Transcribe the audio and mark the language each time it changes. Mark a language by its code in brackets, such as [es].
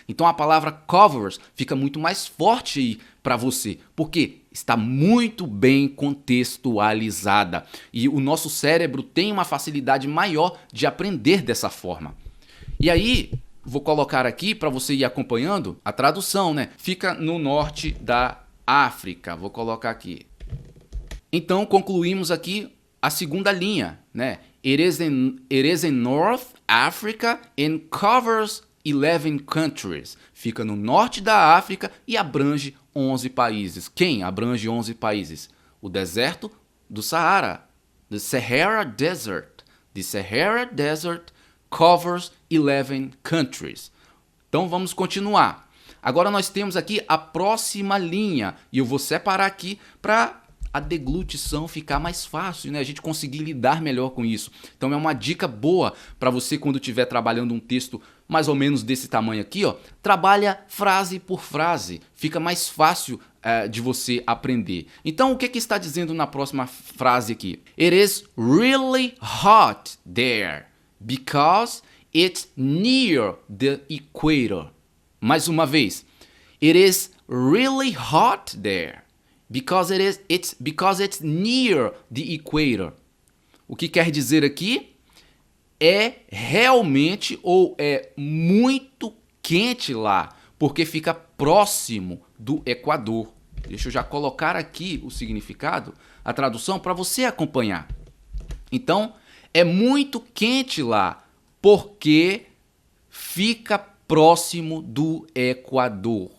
[pt] Então a palavra covers fica muito mais forte aí para você, porque está muito bem contextualizada e o nosso cérebro tem uma facilidade maior de aprender dessa forma. E aí, vou colocar aqui para você ir acompanhando a tradução, né? Fica no norte da África. Vou colocar aqui. Então, concluímos aqui a segunda linha, né? [en] It is in North Africa and covers 11 countries. [pt] Fica no norte da África e abrange 11 países. Quem abrange 11 países? O deserto do Saara. [en] The Sahara Desert. The Sahara Desert covers 11 countries. [pt] Então vamos continuar. Agora nós temos aqui a próxima linha. E eu vou separar aqui para a deglutição ficar mais fácil, né? A gente conseguir lidar melhor com isso. Então é uma dica boa para você quando estiver trabalhando um texto mais ou menos desse tamanho aqui, ó. Trabalha frase por frase. Fica mais fácil de você aprender. Então o que está dizendo na próxima frase aqui? [en] It is really hot there because it's near the equator. [pt] Mais uma vez. [en] It is really hot there because it's near the equator. [pt] O que quer dizer aqui? É realmente ou é muito quente lá, porque fica próximo do Equador. Deixa eu já colocar aqui o significado, a tradução para você acompanhar. Então, é muito quente lá, porque fica próximo do Equador.